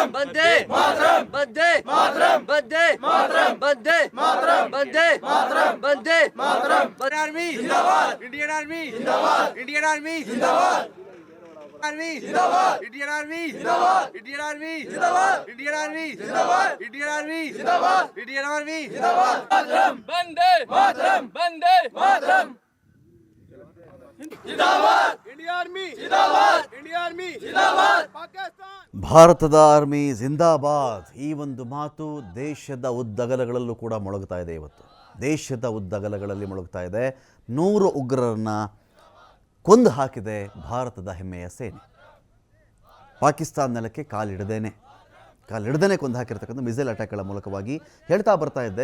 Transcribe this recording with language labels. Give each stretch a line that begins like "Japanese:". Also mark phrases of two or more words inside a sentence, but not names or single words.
Hindi: वंदे मातरम वंदे मातरम वंदे मातरम वंदे मातरम वंदे मातरम वंदे मातरम आर्मी जिंदाबाद इंडियन आर्मी जिंदाबाद इंडियन आर्मी जिंदाबाद आर्मी जिंदाबाद इंडियन आर्मी जिंदाबाद इंडियन आर्मी जिंदाबाद इंडियन आर्मी जिंदाबाद इंडियन आर्मी जिंदाबाद इंडियन आर्मी जिंदाबाद मातरम वंदे मातरम वंदे मातरम जिंदाबाद इंडियन आर्मी जिंदाबाद इंडियन आर्मी जिंदाबाद पाकिस्तान
Kannada: ಭಾರತದ ಆರ್ಮಿ ಜಿಂದಾಬಾದ್. ಈ ಒಂದು ಮಾತು ದೇಶದ ಉದ್ದಗಲಗಳಲ್ಲೂ ಕೂಡ ಮೊಳಗ್ತಾ ಇದೆ. ಇವತ್ತು ದೇಶದ ಉದ್ದಗಲಗಳಲ್ಲಿ ಮೊಳಗ್ತಾ ಇದೆ. 100 ಉಗ್ರರನ್ನು ಕೊಂದು ಹಾಕಿದೆ ಭಾರತದ ಹೆಮ್ಮೆಯ ಸೇನೆ. ಪಾಕಿಸ್ತಾನ ನೆಲಕ್ಕೆ ಕಾಲಿಡದೇನೆ ಕೊಂದು ಹಾಕಿರ್ತಕ್ಕಂಥ ಮಿಸೈಲ್ ಅಟ್ಯಾಕ್ಗಳ ಮೂಲಕವಾಗಿ ಹೇಳ್ತಾ ಬರ್ತಾ ಇದ್ದೆ.